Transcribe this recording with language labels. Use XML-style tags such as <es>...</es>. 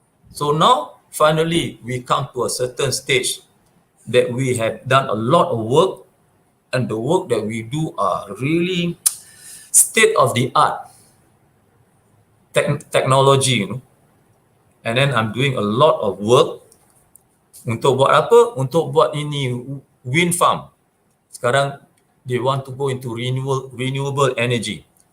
<en>So now, finally, we come to a certain stage that we have done a lot of work, and the work that we do are really state-of-the-art technology, And then I'm doing a lot of work</en> <ms>untuk buat apa? Untuk buat ini wind farm. Sekarang</ms> <en>they want to go into renewable energy.</en>